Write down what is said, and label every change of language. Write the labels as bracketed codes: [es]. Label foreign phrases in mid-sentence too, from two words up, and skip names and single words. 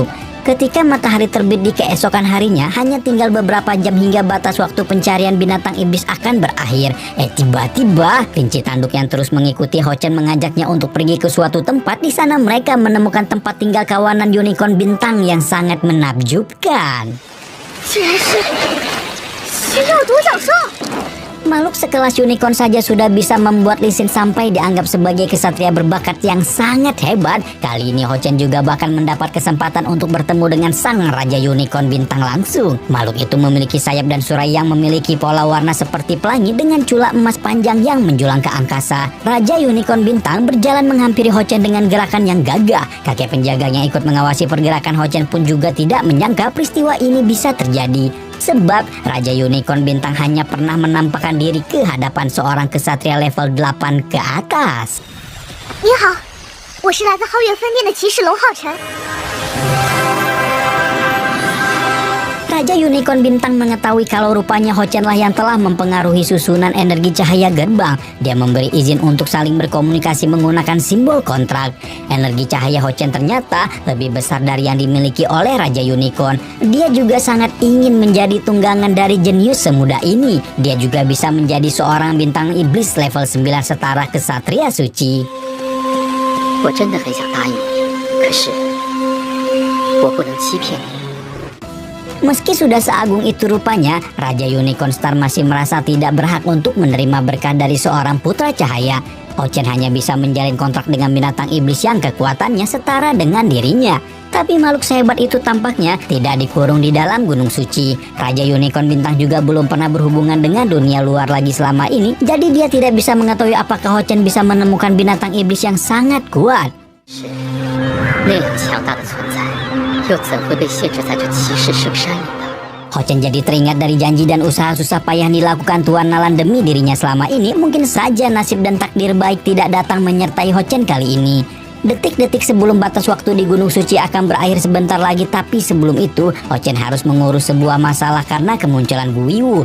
[id] Ketika matahari terbit di keesokan harinya, hanya tinggal beberapa jam hingga batas waktu pencarian binatang iblis akan berakhir. Tiba-tiba kelinci tanduk yang terus mengikuti Ho-chan mengajaknya untuk pergi ke suatu tempat. Di sana mereka menemukan tempat tinggal kawanan unicorn bintang yang sangat menakjubkan. [zh] 居然是血肉独角兽！ [id] Makhluk sekelas unicorn saja sudah bisa membuat Lee Sin sampai dianggap sebagai kesatria berbakat yang sangat hebat. Kali ini Ho-chan juga bahkan mendapat kesempatan untuk bertemu dengan sang raja unicorn bintang langsung. Makhluk itu memiliki sayap dan surai yang memiliki pola warna seperti pelangi dengan cula emas panjang yang menjulang ke angkasa. Raja unicorn bintang berjalan menghampiri Ho-chan dengan gerakan yang gagah. Kakek penjaga yang ikut mengawasi pergerakan Ho-chan pun juga tidak menyangka peristiwa ini bisa terjadi. Sebab Raja Unicorn Bintang hanya pernah menampakkan diri ke hadapan seorang kesatria level 8 ke atas. [zh] 你好，我是来自皓月分店的骑士龙浩辰。 [id] Raja Unicorn Bintang mengetahui kalau rupanya Ho-chan lah yang telah mempengaruhi susunan energi cahaya gerbang. Dia memberi izin untuk saling berkomunikasi menggunakan simbol kontrak. Energi cahaya Ho-chan ternyata lebih besar dari yang dimiliki oleh Raja Unicorn. Dia juga sangat ingin menjadi tunggangan dari jenius semuda ini. Dia juga bisa menjadi seorang bintang iblis level 9 setara kesatria suci. [zh] 我真的很想答应你，可是我不能欺骗你。 [id] Meski sudah seagung itu rupanya, Raja Unicorn Star masih merasa tidak berhak untuk menerima berkah dari seorang putra cahaya. Ho-chan hanya bisa menjalin kontrak dengan binatang iblis yang kekuatannya setara dengan dirinya. Tapi makhluk sehebat itu tampaknya tidak dikurung di dalam gunung suci. Raja Unicorn Bintang juga belum pernah berhubungan dengan dunia luar lagi selama ini. Jadi dia tidak bisa mengetahui apakah Ho-chan bisa menemukan binatang iblis yang sangat kuat. [zh] 是那样强大的存在，又怎会被限制在这骑士圣山里呢？ [id] Ho-chan jadi teringat dari janji dan usaha susah payah dilakukan Tuan Nalan demi dirinya selama ini. Mungkin saja nasib dan takdir baik tidak datang menyertai Ho-chan kali ini. Detik-detik sebelum batas waktu di Gunung Suci akan berakhir sebentar lagi, tapi sebelum itu Ho-chan harus mengurus sebuah masalah karena kemunculan Guiwu.